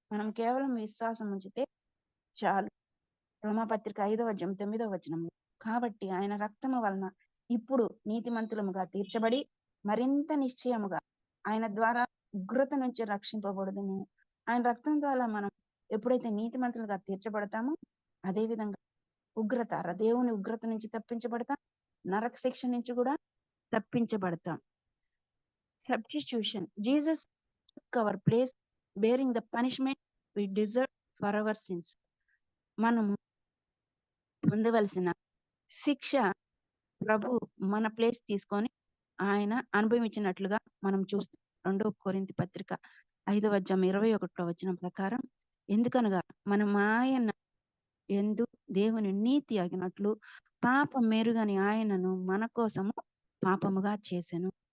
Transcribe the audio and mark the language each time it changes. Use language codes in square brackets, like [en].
[te] మనం కేవలం విశ్వాసం ఉంచితే చాలు. రోమాపత్రిక 5:9 కాబట్టి ఆయన రక్తము వలన ఇప్పుడు నీతిమంతులముగా తీర్చబడి మరింత నిశ్చయముగా ఆయన ద్వారా ఉగ్రత నుంచి రక్షింపబడుదుము. ఆయన రక్తం ద్వారా మనం ఎప్పుడైతే నీతిమంతులుగా తీర్చబడతామో అదే విధంగా దేవుని ఉగ్రత నుంచి తప్పించబడతాం, నరక శిక్ష నుంచి కూడా తప్పించబడతాం. [en] Substitution. Jesus took our place bearing the punishment we deserve for our sins. [te] మనము పొందవలసిన శిక్ష ప్రభు మన ప్లేస్ తీసుకొని ఆయన అనుభవించినట్లుగా మనం చూస్తాం. 2 కొరింథీ పత్రిక 5:21 ప్రకారం, ఎందుకనగా మనం ఆయన యందు దేవుని నీతి అగినట్లు పాపం మెరుగని ఆయనను మన కోసము పాపముగా చేసెను.